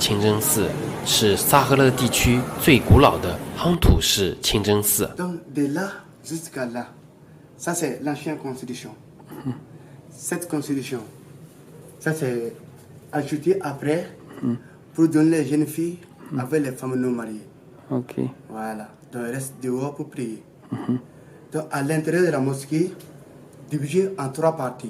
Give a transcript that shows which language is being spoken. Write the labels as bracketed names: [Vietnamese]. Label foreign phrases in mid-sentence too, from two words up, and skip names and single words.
[Chinese] 清真寺是萨赫勒地区最古老的夯土式清真寺。 [French] Donc de là jusqu'à là, ça c'est l'ancienne constitution. Cette constitution, ça c'est ajouté après pour donner les jeunes filles avec les femmes non mariées. Ok. Voilà. Donc il reste dehors pour prier. Donc à l'intérieur de la mosquée, divisé en trois parties.